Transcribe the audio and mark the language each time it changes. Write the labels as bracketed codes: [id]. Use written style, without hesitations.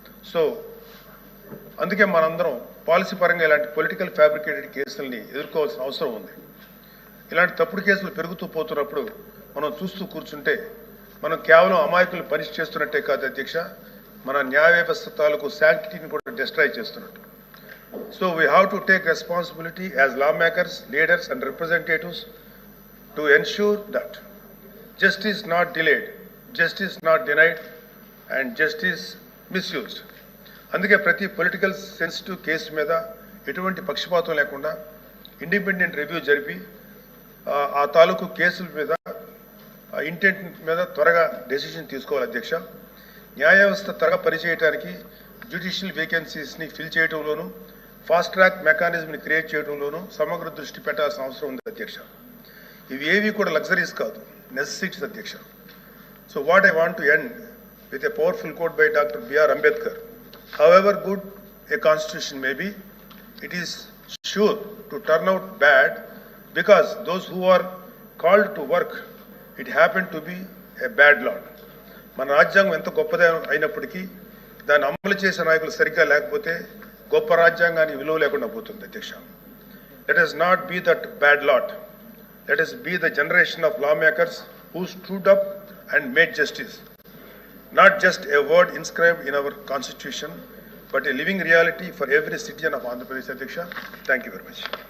[te] So అందుకే మనందరం policy పరంగా ఇలాంటి పొలిటికల్ ఫ్యాబ్రికేటెడ్ కేసుల్ని ఎదుర్కోవాల్సిన అవసరం ఉంది. ఇలాంటి తప్పుడు కేసులు పెరుగుతూ పోతున్నప్పుడు మనం చూస్తూ కూర్చుంటే మనం కేవలం అమాయకులు పనిష్ చేస్తున్నట్టే కాదు అధ్యక్ష, మన న్యాయ వ్యవస్థ తాలూకు శాంక్టిటీని కూడా డిస్ట్రాయ్ చేస్తున్నట్టు. [en] So we have to take responsibility as lawmakers, leaders and representatives to ensure that justice not delayed, justice not denied and justice misused. [te] అందుకే ప్రతి పొలిటికల్ సెన్సిటివ్ కేసు మీద ఎటువంటి పక్షపాతం లేకుండా ఇండిపెండెంట్ రివ్యూ జరిపి ఆ తాలూకు కేసుల మీద ఇంటెంట్ మీద త్వరగా డెసిషన్ తీసుకోవాలి అధ్యక్ష. న్యాయ వ్యవస్థ త్వరగా పనిచేయడానికి judicial వేకెన్సీస్ని fill చేయడంలోనూ, fast track మెకానిజంని create చేయడంలోనూ సమగ్ర దృష్టి పెట్టాల్సిన అవసరం ఉంది అధ్యక్ష. ఇవి ఏవి కూడా లగ్జరీస్ కాదు, నెసెసిటీస్ అధ్యక్ష. [en] So what I want to end with a powerful quote by doctor BR Ambedkar. However good a constitution may be, it is sure to turn out bad because those who are called to work, it happened to be a bad law. [te] మన రాజ్యాంగం ఎంత గొప్పది అయినప్పటికీ దాన్ని అమలు చేసే నాయకులు సరిగ్గా లేకపోతే గొప్ప రాజ్యాంగానికి విలువ లేకుండా పోతుంది అధ్యక్ష. [en] Let us not be that bad lot. Let us be the generation of lawmakers who stood up and made justice. Not just a word inscribed in our constitution, but a living reality for every citizen of Andhra Pradesh. Adhyaksha, thank you very much.